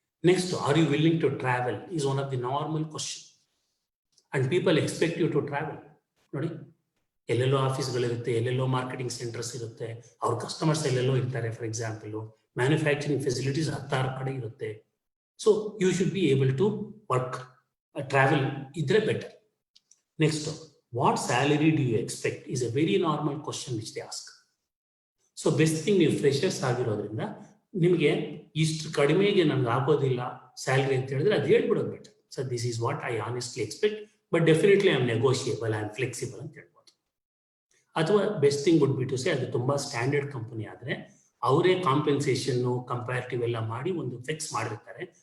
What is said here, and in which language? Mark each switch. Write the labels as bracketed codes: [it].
[en] Next, are you willing to travel is one of the normal question and people expect you to travel. [kn] ನೋಡಿ, ಎಲ್ಲೆಲ್ಲೋ ಆಫೀಸ್ಗಳಿರುತ್ತೆ, ಎಲ್ಲೆಲ್ಲೋ marketing centres ಇರುತ್ತೆ, ಅವ್ರ customers ಎಲ್ಲೆಲ್ಲೋ ಇರ್ತಾರೆ. ಫಾರ್ ಎಕ್ಸಾಂಪಲ್, ಮ್ಯಾನುಫ್ಯಾಕ್ಚರಿಂಗ್ ಫೆಸಿಲಿಟೀಸ್ 10 ಕಡೆ ಇರುತ್ತೆ. [en] So you should be able to work, travel ಇದ್ರೆ better. Next, what salary do you expect is a very normal question which they ask. So best thing, [kn] ನೀವು freshers ಆಗಿರೋದ್ರಿಂದ ನಿಮಗೆ ಇಷ್ಟು ಕಡಿಮೆಗೆ ನಮ್ಗೆ ಆಗೋದಿಲ್ಲ ಸ್ಯಾಲ್ರಿ ಅಂತ ಹೇಳಿದ್ರೆ ಅದು ಹೇಳ್ಬಿಡೋದು better. [en] so this is what I honestly expect, but definitely I am negotiable, I am flexible [kn] ಅಂತ ಹೇಳ್ಬೋದು. ಅಥವಾ [en] best thing would be to say, [kn] ಅದು ತುಂಬಾ ಸ್ಟ್ಯಾಂಡರ್ಡ್ ಕಂಪನಿ ಆದರೆ ಅವರೇ ಕಾಂಪೆನ್ಸೇಷನ್ನು ಕಂಪ್ಯಾರಿಟಿವ್ ಎಲ್ಲ ಮಾಡಿ ಒಂದು ಫಿಕ್ಸ್ ಮಾಡಿರ್ತಾರೆ.